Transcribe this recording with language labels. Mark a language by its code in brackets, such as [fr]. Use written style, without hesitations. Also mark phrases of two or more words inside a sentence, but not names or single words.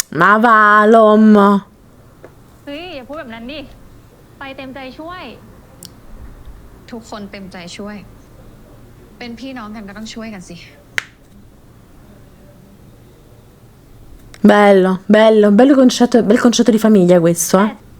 [it] Ma va, l'om. [th] เฮ้ย อย่าพูดแบบนั้นดิ ไฟเต็มใจช่วย ทุกคนเต็มใจช่วย เป็นพี่น้องกันก็ต้องช่วยกันสิ [it] Bello, bello, bel concetto di famiglia questo, eh.